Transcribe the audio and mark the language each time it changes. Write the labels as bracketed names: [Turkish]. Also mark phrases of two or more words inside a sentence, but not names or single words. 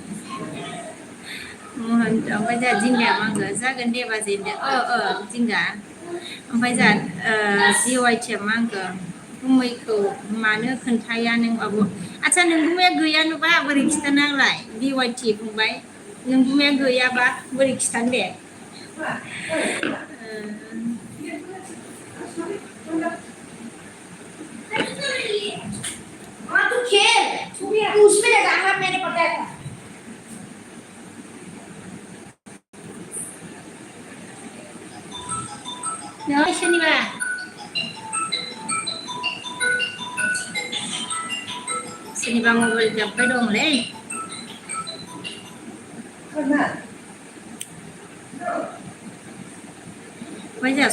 [Bodo] महन्त ओमफ्राय जोंहा दिंगाया मा होनगोन जागोन दे बाजै होनदो दिंगा ओमफ्राय जोंहा जि वाइटिया मा होनगोन गुमैखौ मानो खोन्थाया नों आब' आदसा नोंगुमैया गैयानोबा बोरै खिथानो आंलाय बि वाइटि फंबाय नोंगुमैया गैयाबा बोरै खिथानो दे [Hindi] तू खेल उसमें लगा मैंने बताया था [Bodo] सोरनिबा मबाइल गाबबाय दंलै ओमफ्राय जोंहा